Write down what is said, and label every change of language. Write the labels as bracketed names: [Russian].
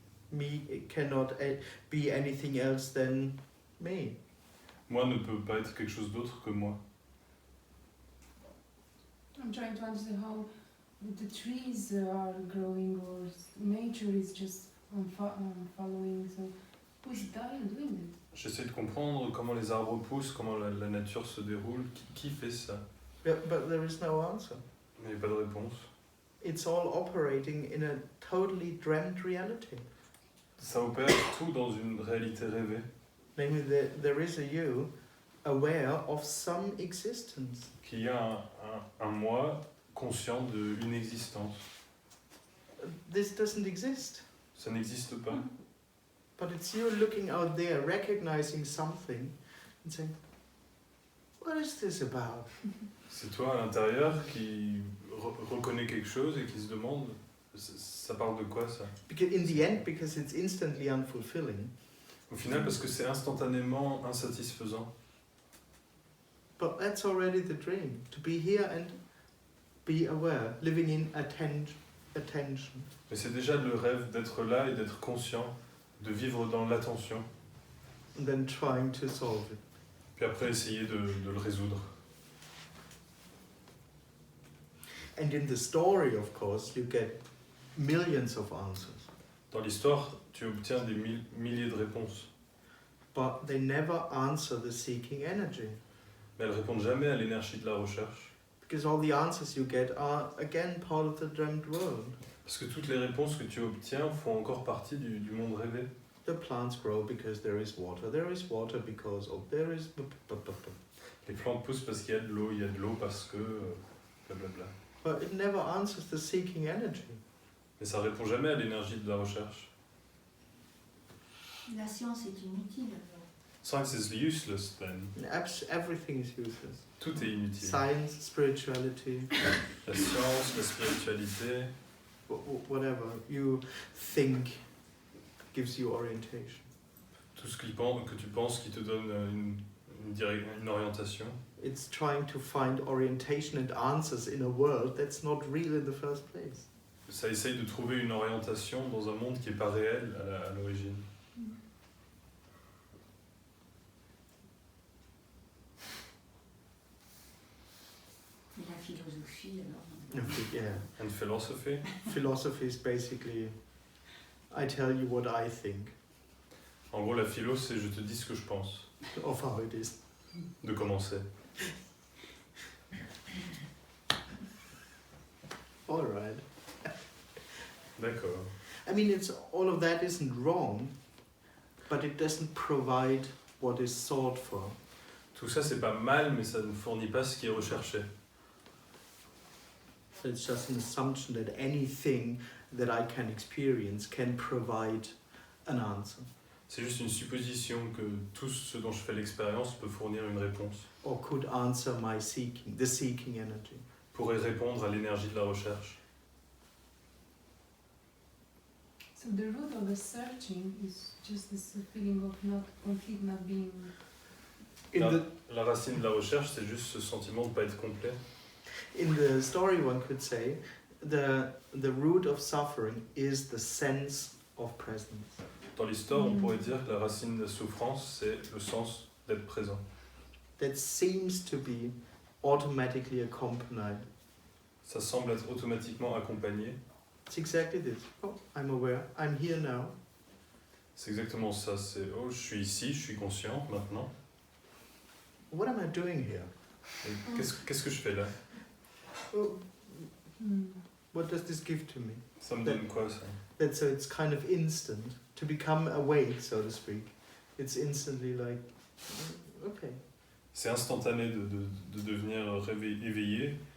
[English] Me cannot be anything else than me. [French] Moi ne peut pas être quelque chose d'autre que moi. [English] I'm trying to understand how the trees are growing or nature is just following. So who's doing it? [French] J'essaie de comprendre comment les arbres poussent, comment la nature se déroule, qui fait ça. [English] But there is no answer. [French] Mais il n'y a pas de réponse. [English] It's all operating in a totally dreamt reality. [French] Ça opère tout dans une réalité rêvée. [English] Namely, there is a you aware of some existence. [French] Qu'il y a un moi conscient d'une existence. [English] This doesn't exist. [French] Ça n'existe pas. [English] But it's you looking out there, recognizing something, and saying, what is this about? [French] C'est toi à l'intérieur qui reconnaît quelque chose et qui se demande, ça parle de quoi ça? [English] Because in the end, because it's instantly unfulfilling. [French] Au final, parce que c'est instantanément insatisfaisant. [English] But that's already the dream, to be here and be aware, living in attention. [French] Mais c'est déjà le rêve d'être là et d'être conscient, de vivre dans l'attention. [English] And then trying to solve it. [French] Puis après essayer de le résoudre. [English] And in the story, of course, you get millions of answers. [French] Dans l'histoire, tu obtiens des milliers de réponses. [English] But they never answer the seeking energy. [French] Mais elles répondent jamais à l'énergie de la recherche. [English] Because all the answers you get are, again, part of the dreamt world. [French] Parce que toutes les réponses que tu obtiens font encore partie du monde rêvé. [English] The plants grow because there is water. There is water because of there is... [French] Les plantes poussent parce qu'il y a de l'eau, il y a de l'eau parce que... blablabla. [English] But it never answers the seeking energy. [French] Mais ça répond jamais à l'énergie de la recherche. La science est inutile. [English] Science is useless then. Everything is useless. [French] Tout est inutile. [English] Science, spirituality, [French] La science, la spiritualité, [English] whatever you think gives you orientation. [French] tout ce que tu penses qui te donne une orientation. [English] It's trying to find orientation and answers in a world that's not real in the first place. [French] Ça essaye de trouver une orientation dans un monde qui n'est pas réel à l'origine. Et la philosophie, alors. [English] Yeah. And philosophy? Philosophy is basically, I tell you what I think [French] En gros, la philo, c'est je te dis ce que je pense, [English] of how it is. [French] de comment c'est. [English] All right. [French] D'accord. [English] I mean, it's all of that isn't wrong, but it doesn't provide what is sought for. [French] Tout ça, c'est pas mal, mais ça ne fournit pas ce qui est recherché. [English] So it's just an assumption that anything that I can experience can provide an answer. [French] C'est juste une supposition que tout ce dont je fais l'expérience peut fournir une réponse, [English] Or could answer my seeking, the seeking energy. [French] pourrait répondre à l'énergie de la recherche. [English] So the root of the searching is just this feeling of not being. [French] La racine de la recherche, c'est juste ce sentiment de ne pas être complet. [English] In the story, one could say, the root of suffering is the sense of presence. [French] Dans l'histoire, on pourrait dire que la racine de la souffrance, c'est le sens d'être présent. [English] That seems to be automatically accompanied. [French] Ça semble être automatiquement accompagné. [English] It's exactly this. Oh, I'm aware. I'm here now. [French] C'est exactement ça. C'est oh, je suis ici, je suis conscient maintenant. [English] What am I doing here? [French] Et qu'est-ce que je fais là? [English] Oh, what does this give to me? [French] Ça me donne quoi ça? [English] So it's kind of instant. To become awake, so to speak. It's instantly like, okay. [French] C'est instantané de devenir éveillé.